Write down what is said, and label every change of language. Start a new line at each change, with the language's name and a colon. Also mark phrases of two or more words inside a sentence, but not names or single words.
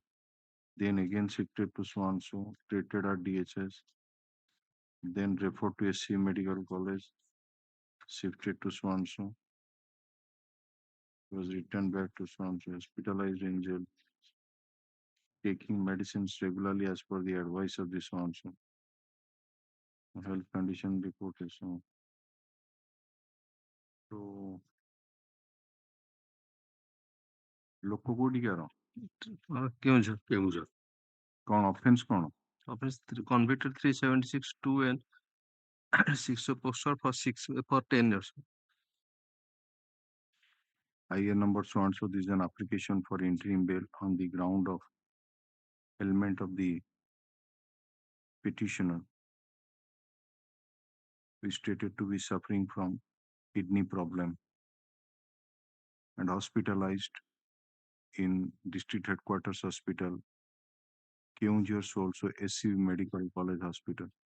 English: Then again shifted to so and so, treated at DHS, then referred to SC Medical College, shifted to so and so, was returned back to so and so, hospitalized in jail, taking medicines regularly as per the advice of the so and so. Health condition report is so. So,
Odia: ଲୋକ କୋଉଠି କାର? କେଉଁଝର. କଣ offense କଣ?
English: Offense convicted 376(2) and 6 poster for 10 years. IA number so and so. This is an application for interim bail on the ground of ailment of the petitioner, who is stated to be suffering from kidney problem and hospitalized in district headquarters hospital, Keonjhar, also SC Medical College Hospital.